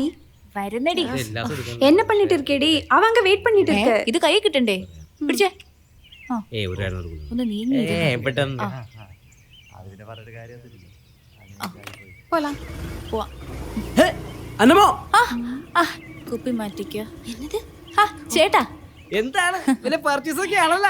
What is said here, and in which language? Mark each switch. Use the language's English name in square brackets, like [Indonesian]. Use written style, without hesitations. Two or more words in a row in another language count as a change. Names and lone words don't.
[Malayalam] വരുന്നടി. [Tamil] என்ன பண்ணிட்டு இருக்கேடி? அவங்க வெயிட் பண்ணிட்டு இருக்கு. [Malayalam] ഇത് കൈ കിട്ടണ്ടേ? പിടിച്ചേ. ഒരു കാര്യം നടക്കുന്നു. ഒന്ന് നീങ്ങി. പെട്ടെന്ന് [Tamil] போலாம். [Malayalam] പോവാം. അന്നമോ, കുപ്പി മാറ്റിക്കോ. എന്നത്? ചേട്ടാ, എന്താണ് വലിയ പർച്ചേസ് ഒക്കെ ആണല്ലോ